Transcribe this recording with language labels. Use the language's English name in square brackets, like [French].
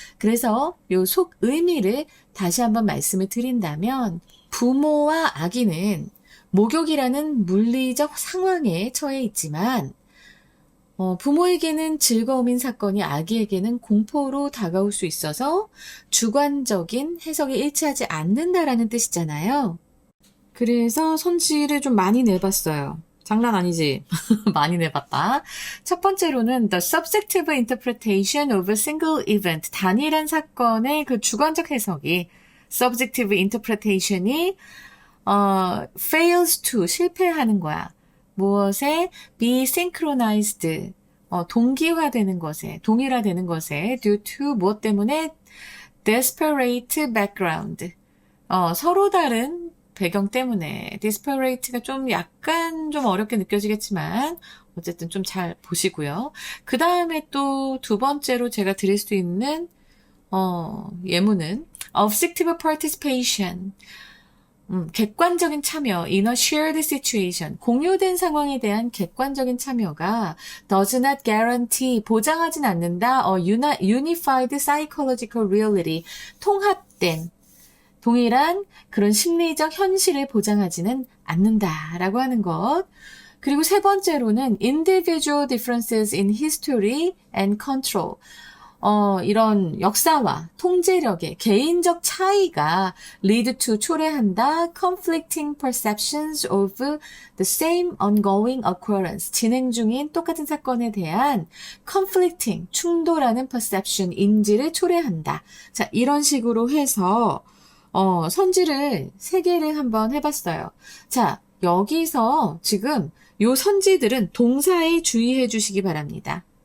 [Korean] 그래서 요 속 의미를 다시 한번 말씀을 드린다면 부모와 아기는 목욕이라는 물리적 상황에 처해 있지만 부모에게는 즐거움인 사건이 아기에게는 공포로 다가올 수 있어서 주관적인 해석이 일치하지 않는다라는 뜻이잖아요. 그래서 선지를 좀 많이 내봤어요. 장난 아니지? 많이 내봤다. 첫 번째로는 [English] the subjective interpretation of a single event. [Korean] 단일한 사건의 그 주관적 해석이 [English] subjective interpretation [Korean] 이 [English] fails to [Korean] 실패하는 거야. 무엇에 [English] be synchronized [Korean] 동기화되는 것에 동일화되는 것에 [English] due to [Korean] 무엇 때문에 [English] disparate background [Korean] 서로 다른 배경 때문에 disparate가 좀 약간 좀 어렵게 느껴지겠지만 어쨌든 좀 잘 보시고요. 그 다음에 또 두 번째로 제가 드릴 수 있는 예문은 [English] objective participation [Korean] 객관적인 참여 [English] in a shared situation [Korean] 공유된 상황에 대한 객관적인 참여가 [English] does not guarantee [Korean] 보장하진 않는다 [English] unified psychological reality [Korean] 통합된 동일한 그런 심리적 현실을 보장하지는 않는다라고 하는 것. 그리고 세 번째로는 [English] individual differences in history and control. [Korean] 이런 역사와 통제력의 개인적 차이가 [English] lead to [Korean] 초래한다. [English] conflicting perceptions of the same ongoing occurrence. [Korean] 진행 중인 똑같은 사건에 대한 conflicting, 충돌하는 perception, 인지를 초래한다. 자, 이런 식으로 해서 선지를 3개를 한번 해봤어요. 자, 여기서 지금 요 선지들은 동사에 주의해 주시기 바랍니다.